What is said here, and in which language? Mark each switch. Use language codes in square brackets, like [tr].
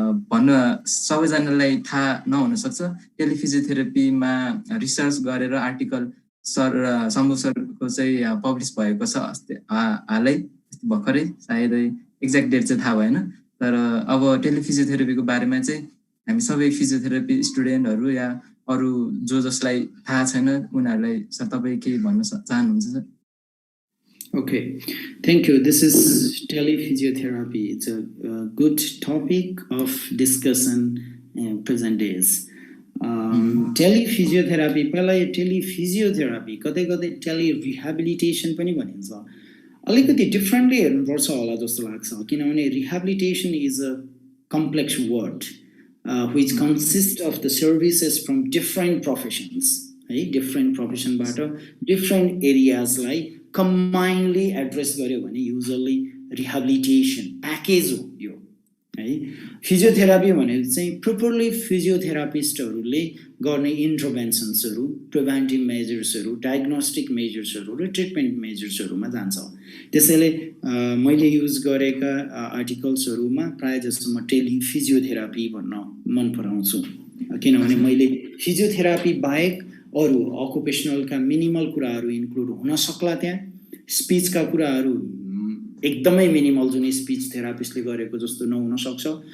[ne] भन्न सबैजनालाई थाहा नहुनसक्छ, टेलिफिजियोथेरापीमा रिसर्च गरेर आर्टिकल सर शम्भु सरको चाहिँ पब्लिस भएको छ हालै, भर्खरै, सायदै एक्ज्याक्ट डेट चाहिँ थाहा भएन। तर अब टेलिफिजियोथेरापीको बारेमा चाहिँ हामी सबै फिजियोथेरापी स्टुडेन्टहरू या अरू जसलाई थाहा छैन उनीहरूलाई सर तपाईँ के भन्न चाहनुहुन्छ sir? [en] Okay, thank you. This is telephysiotherapy. It's a good topic of discussion in present days. [ne] Telephysiotherapy, पहिला telephysiotherapy, कतै telerehabilitation पनि भनिन्छ। अलिकति डिफरेन्टली हेर्नुपर्छ होला जस्तो लाग्छ किनभने [en] rehabilitation is a complex word which consists of the services from different professions, है different profession बाट different areas लाई combinedly address [ne] गर्यो भने [en] usually rehabilitation package [ne] हो यो है। फिजियोथेरापी भनेको चाहिँ properly फिजियोथेरापिस्टहरूले गर्ने इन्टरभेन्सन्सहरू, प्रिभेन्टिभ मेजर्सहरू, डायग्नोस्टिक मेजर्सहरू र ट्रिटमेन्ट मेजर्सहरूमा जान्छ। त्यसैले मैले युज गरेका आर्टिकल्सहरूमा प्राय जस्तो म टेलिफिजियोथेरापी भन्न मन पराउँछु किनभने मैले फिजियोथेरापी बाहेक अरू अकुपेसनलका मिनिमल कुराहरू इन्क्लुड हुन सक्ला त्यहाँ, स्पिचका कुराहरू एकदमै मिनिमल जुन स्पिच थेरापिस्टले गरेको जस्तो नहुन सक्छ,